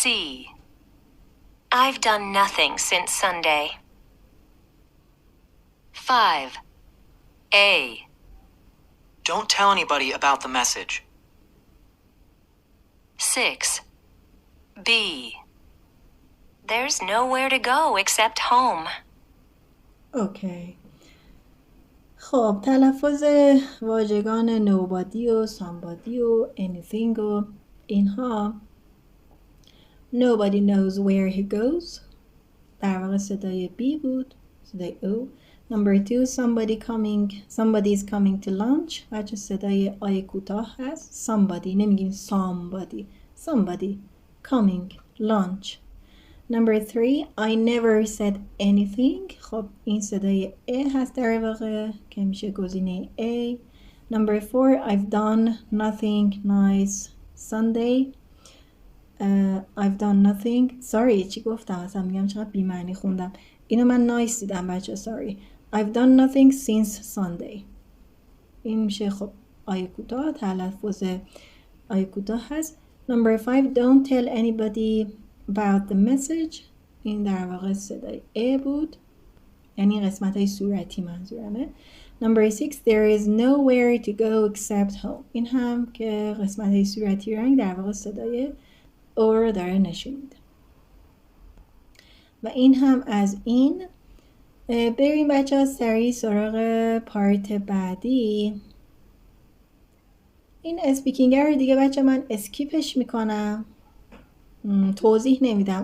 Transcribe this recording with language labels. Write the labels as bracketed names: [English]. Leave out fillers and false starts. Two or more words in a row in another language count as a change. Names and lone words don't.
[English] I've done nothing since Sunday. 5. A. Don't tell anybody about the message. 6. B. There's nowhere to go except home. [Persian] اوکی. خب تلفظ واژگان nobody و somebody و anything و اینها. [English] Nobody knows where he goes. [Persian] در واقع صدای B بود. صدای O. [English] Number 2. Somebody is coming to lunch. [Persian] بچه صدای آی کوتاه هست. Somebody. نمیگیم somebody. [English] Somebody coming lunch. Number 3. I never said anything. [Persian] خب این صدای A هست در واقع که میشه گزینه A. [English] Number 4. I've done nothing nice Sunday. I've done nothing. Sorry [Persian] چی گفتم اصلا میگم چقدر بی‌معنی خوندم. اینو من نایس دیدم بچه. [English] Sorry. I've done nothing since Sunday. [Persian] این میشه خب آیه کوتاه. تلفظ آیه کوتاه هست. [English] Number 5. Don't tell anybody about the message. [Persian] این در واقع صدای A بود. یعنی قسمت های صورتی منظورمه. [English] Number 6. There is nowhere to go except home. [Persian] این هم که قسمت های صورتی رنگ در واقع صدای O رو داره نشون میده. و این هم از این. بریم بچه ها سریع سراغ پارت بعدی. این اسپیکینگ رو دیگه بچه من اسکیپش میکنم، توضیح نمیدم.